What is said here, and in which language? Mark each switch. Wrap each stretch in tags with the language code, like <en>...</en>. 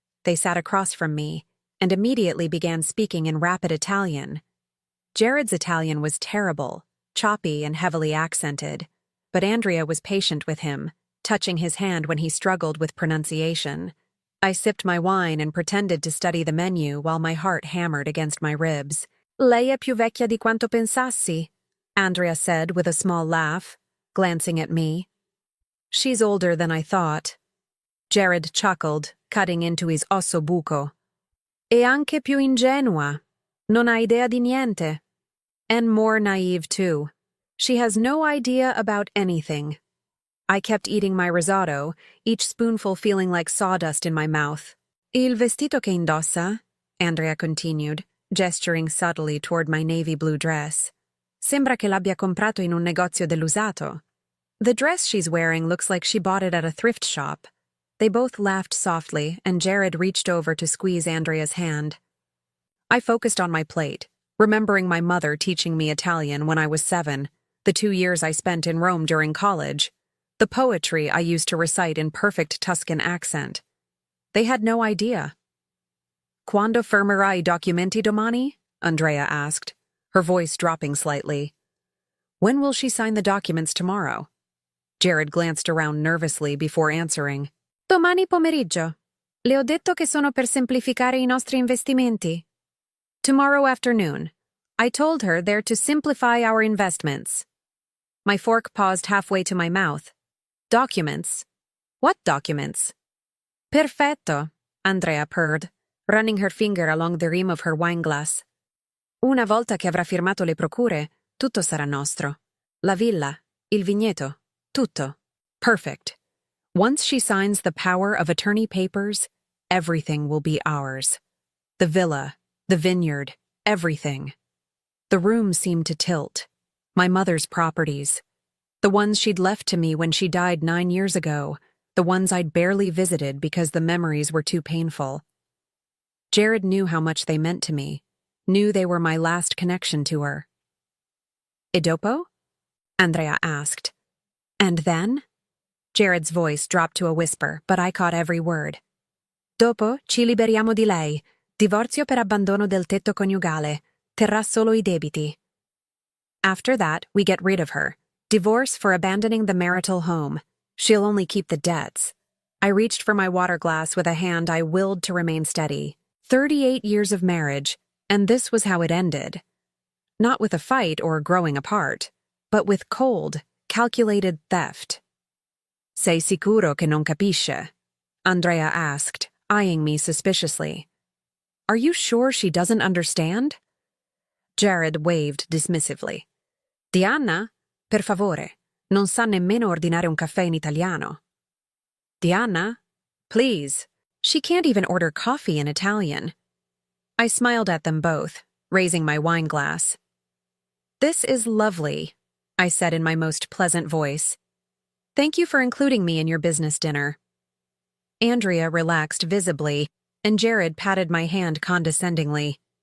<en>They sat across from me, and immediately began speaking in rapid Italian. Jared's Italian was terrible, choppy and heavily accented, but Andrea was patient with him, touching his hand when he struggled with pronunciation. I sipped my wine and pretended to study the menu while my heart hammered against my ribs.</en> <it>"Lei è più vecchia di quanto pensassi,"</it> <en>Andrea said with a small laugh, glancing at me. "She's older than I thought." Jared chuckled, cutting into his osso buco.</en> <it>"E anche più ingenua. Non ha idea di niente."</it> <en>And more naive, too. She has no idea about anything. I kept eating my risotto, each spoonful feeling like sawdust in my mouth.</en> <it>"Il vestito che indossa,"</it> <en>Andrea continued, gesturing subtly toward my navy blue dress.</en> <it>"Sembra che l'abbia comprato in un negozio dell'usato."</it> <en>"The dress she's wearing looks like she bought it at a thrift shop." They both laughed softly, and Jared reached over to squeeze Andrea's hand. I focused on my plate, remembering my mother teaching me Italian when I was 7, the 2 years I spent in Rome during college, the poetry I used to recite in perfect Tuscan accent. They had no idea.</en> <it>"Quando firmerai I documenti domani?"</it> <en>Andrea asked, her voice dropping slightly. "When will she sign the documents tomorrow?" Jared glanced around nervously before answering.</en> <it>"Domani pomeriggio. Le ho detto che sono per semplificare I nostri investimenti."</it> <en>"Tomorrow afternoon. I told her they're to simplify our investments." My fork paused halfway to my mouth. "Documents? What documents?"</en> <it>"Perfetto,"</it> <en>Andrea purred, running her finger along the rim of her wineglass.</en> <it>"Una volta che avrà firmato le procure, tutto sarà nostro. La villa, il vigneto, tutto.</it> <en>Perfect. Once she signs the power of attorney papers, everything will be ours. The villa, the vineyard, everything." The room seemed to tilt. My mother's properties. The ones she'd left to me when she died 9 years ago. The ones I'd barely visited because the memories were too painful. Jared knew how much they meant to me, knew they were my last connection to her.</en> <it>"E dopo?"</it> <en>Andrea asked. "And then?" Jared's voice dropped to a whisper, but I caught every word.</en> <it>Dopo ci liberiamo di lei. Divorzio per abbandono del tetto coniugale. Terrà solo I debiti.</it> <en>After that, we get rid of her. Divorce for abandoning the marital home. She'll only keep the debts. I reached for my water glass with a hand I willed to remain steady. 38 years of marriage, and this was how it ended. Not with a fight or growing apart, but with cold, calculated theft.</en> <it>Sei sicuro che non capisce?</it> <en>Andrea asked, eyeing me suspiciously. Are you sure she doesn't understand? Jared waved dismissively.</en> <it>Diana, per favore, non sa nemmeno ordinare un caffè in italiano.</it> <en>Diana, please. She can't even order coffee in Italian. I smiled at them both, raising my wine glass. This is lovely, I said in my most pleasant voice. Thank you for including me in your business dinner. Andrea relaxed visibly, and Jared patted my hand condescendingly.</en>